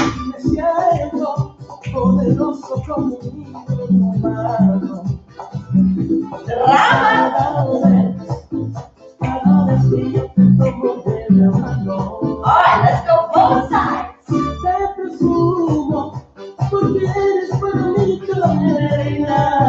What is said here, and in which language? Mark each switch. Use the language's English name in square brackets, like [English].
[Spanish] Me siento poderoso como un niño humano. Rama. Cada vez que yo te tomo de la mano. [English] All right, let's go both sides. [Spanish] Te presumo. Porque eres para mí toda la reina.